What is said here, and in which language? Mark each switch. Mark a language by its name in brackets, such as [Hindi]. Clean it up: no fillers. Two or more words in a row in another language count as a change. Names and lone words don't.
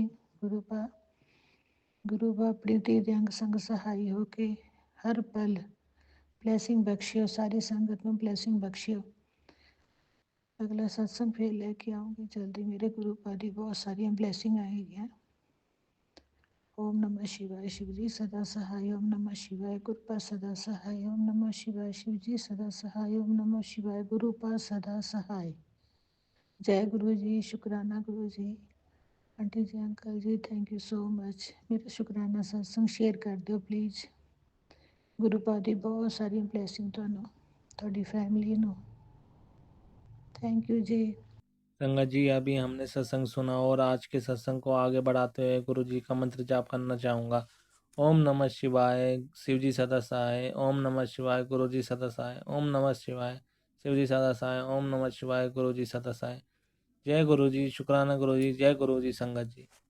[Punjabi] ਗੁਰੂ ਬਾ ਆਪਣੀ ਧੀ ਦੇ ਅੰਗ ਸੰਗ ਸਹਾਈ ਹੋ ਕੇ ਹਰ ਪਲ ਬਲੈਸਿੰਗ ਬਖਸ਼ਿਓ, ਸਾਰੀ ਸੰਗਤ ਨੂੰ ਬਲੈਸਿੰਗ ਬਖਸ਼ਿਓ। ਅਗਲਾ ਸਤਸੰਗ ਫਿਰ ਲੈ ਕੇ ਆਉਂਗੀ ਜਲਦੀ। ਮੇਰੇ ਗੁਰੂ ਪਾ ਦੀ ਬਹੁਤ ਸਾਰੀਆਂ ਬਲੈਸਿੰਗ ਆਏਗੀਆਂ। [Hindi] ओम नमः शिवाय शिव जी सदा सहाय। ओम नमः शिवाय गुरुपा सदा सहाय। ओम नमः शिवाय शिव जी सदा सहाय। ओम नमः शिवाय गुरुपा सदा सहाय। जय गुरु जी। शुक्राना गुरु जी। आंटी जी अंकल जी [English] thank you so much. [Hindi] मेरा शुक्राना सत्संग शेयर कर दो प्लीज़। [Punjabi] ਗੁਰੂ ਪਾ ਦੀ ਬਹੁਤ ਸਾਰੀ ਬਲੈਸਿੰਗ ਤੁਹਾਨੂੰ, ਤੁਹਾਡੀ ਫੈਮਿਲੀ ਨੂੰ। [English] thank you [Hindi] जी। संगत जी, अभी हमने सत्संग सुना और आज के सत्संग को आगे बढ़ाते हुए गुरु जी का मंत्र जाप करना चाहूँगा। ओम नमः शिवाय शिव जी सदा सहाय। ओम नमः शिवाय गुरु जी सदा सहाय। ओम नमः शिवाय शिव जी सदा सहाय। ओम नमः शिवाय गुरु जी सदा सहाय। जय गुरु जी। शुक्राना गुरु जी। जय गुरु जी संगत जी।